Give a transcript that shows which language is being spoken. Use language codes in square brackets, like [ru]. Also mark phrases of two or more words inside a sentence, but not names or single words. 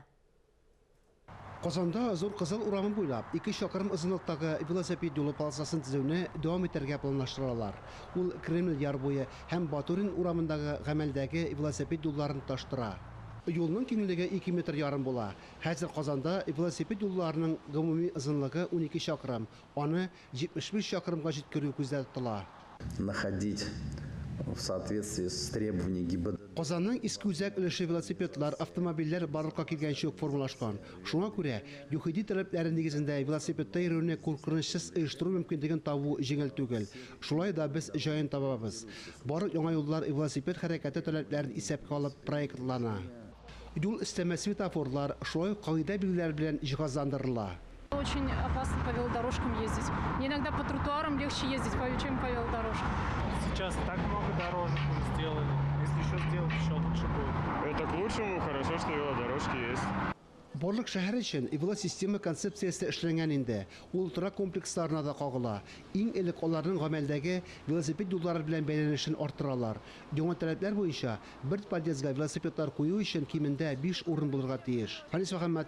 [tt] Казанда Зур Кызыл урамын буйлап 2 чакрым озынлыктагы велосипед юлы полосасын төзүне дәвам итәргә планлаштыралар. Ул Кремль яр буе һәм Батурин урамындагы гамәлдәге велосипед юлларын таштыра. Юлның киңлеге 2,5 метр була. Хәзер Казанда велосипед юлларының гомуми озынлыгы 12 чакрым. Аны 75 чакрымга җиткерү күздә тотыла. [ru] Находить в соответствии с требованиями ГИБДД. [tt] Казанның иске үзәк өлеше велосипедлар, автомобильләр барлыкка килгәнчә үк формалашкан. Шуңа күрә ЮХИДИ таләпләре нигезендә велосипедта йөрүне куркынычсыз оештыру мөмкинлеген табу җиңел түгел. Шулай да без җаен табабыз. Барлык яңа юллар велосипед хәрәкәте таләпләрен исәпкә алып проектлана. Юл өстәмә светофорлар шулай кагыйдә билгеләр белән җиһазландырыла. [ru] Очень опасно по велодорожкам ездить. Мне иногда по тротуарам легче ездить, чем по велодорожкам. Сейчас так много дорожек уже сделали. Если еще сделать, еще лучше будет. Это к лучшему, хорошо, что велодорожки есть. [tt] Барлык шәһәр өчен велосистема концепциясе эшләнгән инде. Ул тора комплексларына да кагыла. Иң элек аларның гамәлдәге велосипед юллары белән бәйләнешен арттыралар. Яңа таләпләр буенча бер подъездга велосипедлар кую өчен кимендә 5 урын булырга тиеш.